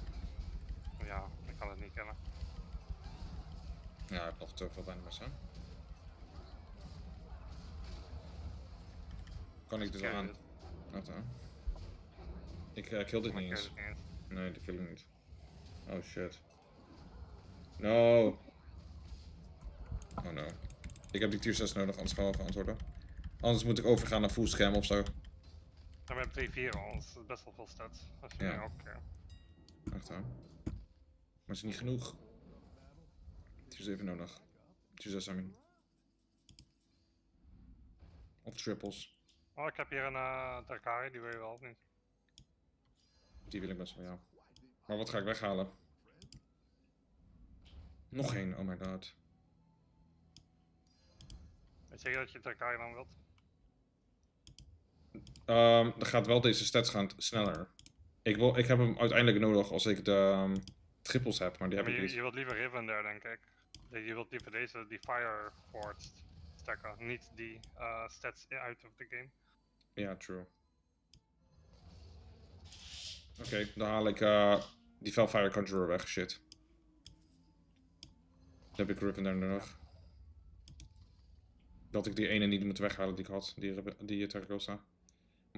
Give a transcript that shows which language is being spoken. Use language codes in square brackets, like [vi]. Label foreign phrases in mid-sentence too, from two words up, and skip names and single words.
[nl] Ja, ik kan het niet kennen. Ja, ik heb nog te veel dynamics, hè? Kan ik dus al aan? Wacht, ik kill dit niet eens. Nee, die kill ik niet. [en] Oh shit. [nl] No. [en] Oh no. [nl] Ik heb die tier 6 nodig, anders gaan we verantwoorden. Anders moet ik overgaan naar full scherm of zo. Ja, we hebben 3-4 al, dat is best wel veel stats. Als je Ja. nu ook... Wacht aan. Maar is niet genoeg. Tier 7 nodig. [en] Tier 6 I mean. [nl] Of triples. Oh, ik heb hier een Drakari, die wil je wel of niet? Die wil ik best wel, ja. Maar wat ga ik weghalen? Nog één, [en] oh my god. [nl] Weet je zeker dat je Drakari dan wilt? Dan gaat wel deze stats gaan sneller. Ik heb hem uiteindelijk nodig als ik de triples heb, maar die heb Maar ik niet. je wilt liever Riven daar, denk ik. Je wilt liever deze, die Fire Forged stacken, niet die stats [en] out of the game. [nl] Ja, true. Oké, dan haal ik die Felfire Conjurer weg, shit. Dan heb ik Riven daar nodig. Dat ik die ene niet moet weghalen die ik had, die Terracosta.